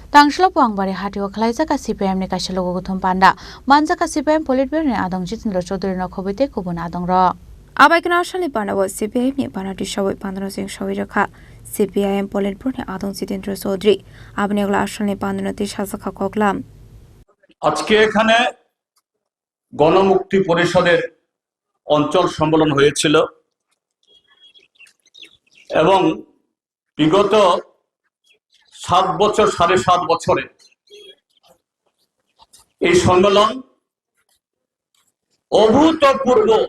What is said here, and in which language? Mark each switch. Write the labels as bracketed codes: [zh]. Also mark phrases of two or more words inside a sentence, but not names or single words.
[trp] Tangshla Puangbari Hatio Kalaisaka CPM ni Kashalogo Guthum Panda Manjaka CPM Politburo ni Adong Jitendra Chaudhary no Khobite Kubun Adong Ro Abaikna Ashali Pandawa CPM ni Panati Shawai Pandana Singh Shawiraka CPIM Politburo ni Adong Jitendra Chaudhary Abnegla Ashali Pandana Tishasaka Koklam [bn] আজকে এখানে গণমুক্তি পরিষদের অঞ্চল সম্মেলন হয়েছিল এবং বিগত 7 বছর 7.5 বছরে এই সম্মেলন অভূতপূর্ব।